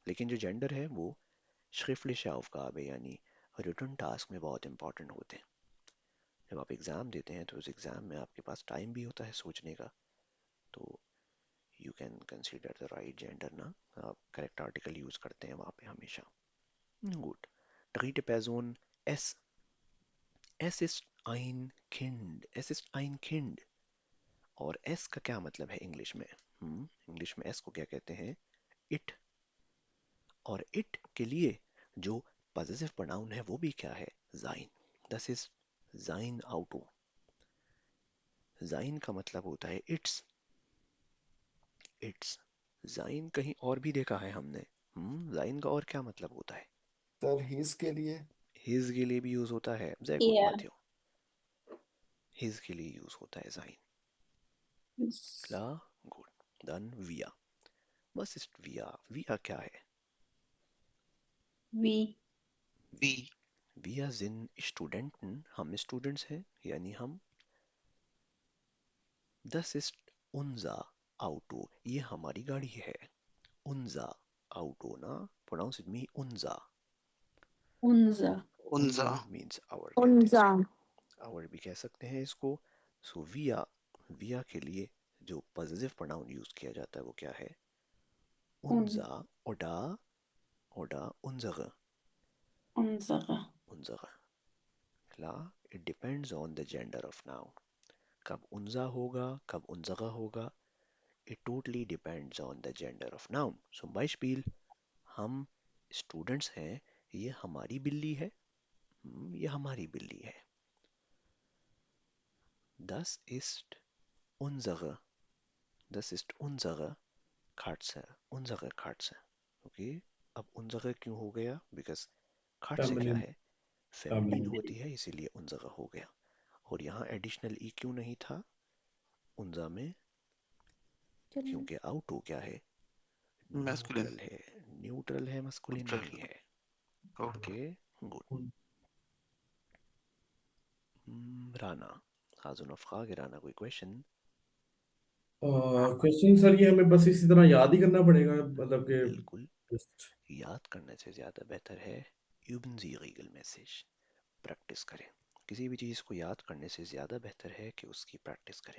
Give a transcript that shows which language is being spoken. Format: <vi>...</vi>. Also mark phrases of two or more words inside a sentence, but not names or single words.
<hi>लेकिन जो जेंडर है वो</hi> <de>schriftliche Aufgabe</de> <hi>यानी</hi> <en>return task</en> <hi>में बहुत इंपॉर्टेंट होते हैं। जब आप एग्ज़ाम देते हैं तो उस एग्ज़ाम में आपके पास टाइम भी होता है सोचने का, तो</hi> <en>you can consider the right gender</en> <hi>ना, आप</hi> <en>correct article use</en> <hi>करते हैं वहाँ पे हमेशा। गुड।</hi> <de>dritte Person, es, es ist ein Kind, es ist ein Kind।</de> <hi>और एस का क्या मतलब है इंग्लिश में? इंग्लिश में एस को क्या कहते हैं? इट। और इट के लिए जो पॉजेसिव प्रोनाउन है वो भी क्या है?</hi> <de>Sein. Das ist sein Auto.</de> <hi>जाइन का मतलब होता है इट्स। इट्स। जाइन कहीं और भी देखा है हमने। जाइन का और क्या मतलब होता है? सर हिज के लिए। हिज के लिए भी यूज होता है।</hi> <de>sehr gut</de> <en>Yeah.</en> <hi>माथियो। हिज के लिए यूज होता है जाइन।</hi> <de>klar, gut, dann wir। was ist wir? wir</de> <hi>क्या है?</hi> <en>We. वी।</en> <de>wir sind Studenten,</de> <hi>हम स्टूडेंट्स हैं यानी हम।</hi> <de>das ist unser Auto,</de> <hi>ये हमारी गाड़ी है।</hi> <de>unser Auto ना,</de> <en>pronounce it me unser।</en> <de>Unser. उनजा।</de> <en>unser means our</en> <hi>कहते हैं</hi> <de>Unza.</de> <hi>इसको, our भी कह सकते हैं इसको। so wir के लिए जो पॉजिटिव प्रोनाउन यूज किया जाता है वो क्या है? Un.</hi> <de>unser oder unsere। Unsere. unsere। klar,</de> <en>it depends on the gender of noun।</en> <hi>कब unser होगा, कब unsere होगा,</hi> <en>it totally depends on the gender of noun।</en> <de>zum Beispiel,</de> <hi>हम स्टूडेंट्स हैं, ये हमारी बिल्ली है। ये हमारी बिल्ली है।</hi> <de>das ist unsere, das ist unsere Katze, unsere Katze।</de> <hi>ओके, अब unsere क्यों हो गया? बिकॉज Katze क्या फेमिनिन। है? फेमिनिन फेमिनिन। होती है, इसीलिए unsere हो गया। और यहाँ एडिशनल ई क्यों नहीं था unser में? चलिए। क्योंकि आउटो क्या है? मैस्कुलिन। न्यूट्रल है। न्यूट्रल है, मस्कुलिन नहीं है। ओके। ओके, गुड। राना,</hi> <de>also noch Frage,</de> <hi>राना, कोई क्वेश्चन? क्वेश्चन सर ये हमें बस इसी तरह याद ही करना पड़ेगा, मतलब कि बिल्कुल,</hi> <en>just-</en> <hi>याद करने से ज़्यादा बेहतर है</hi> <de>üben Sie regelmäßig,</de> <hi>प्रैक्टिस करें। किसी भी चीज़ को याद करने से ज़्यादा बेहतर है कि उसकी प्रैक्टिस करें।</hi>